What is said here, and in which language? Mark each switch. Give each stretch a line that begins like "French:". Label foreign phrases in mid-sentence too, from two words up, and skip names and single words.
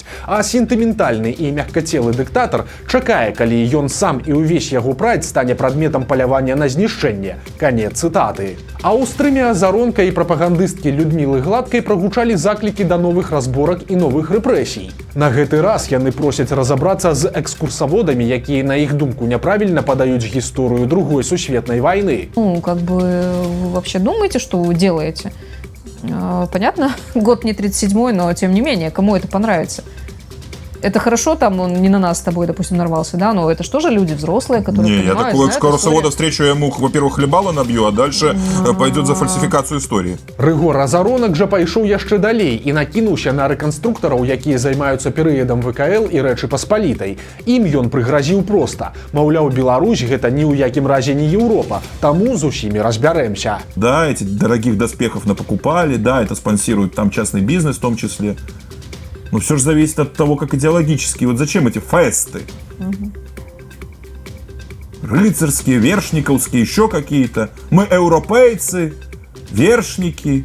Belarusian: А сентыментальны і мяккацелы дыктатар чакае, калі ён сам і ўвесь яго прайд стане прадметам палявання на знішчэнне. Канец цытаты. А ў стрыме Азаронка і прапагандысткі Людмілы Гладкай прагучалі заклікі да новых разборак і новых рэпрэсій. На гэты раз яны просяць разабрацца з экскурсаводамі, якія, на іх думку, няправільна падаюць гісторыю Другой сусветнай войны.
Russian: Ну, как бы, вы вообще думаете, что вы делаете? Понятно, год не 37-й, но тем не менее, кому это понравится? Это хорошо, там он не на нас с тобой, допустим, нарвался, да, но это же тоже люди взрослые, которые не, понимают, я такого экскурсовода встречу, я ему, во-первых, хлебало набью, а дальше пойдет за фальсификацию истории.
Belarusian: Рыгор Азаронак жа пайшоў яшчэ далей і накінуўся на рэканструктараў, якія займаюцца перыядам ВКЛ і Рэчы Паспалітай. Ім ён прыгразіў проста. Маўляў, Беларусь гэта ні ў якім разе не Еўропа, таму з усімі разбярэмся.
Russian: Да, эти дорогих доспехов напокупали, да, это спонсирует там частный бизнес в том числе. Но все же зависит от того, как идеологически. Вот зачем эти фесты? Рыцарские, вершниковские, еще какие-то. Мы европейцы, вершники.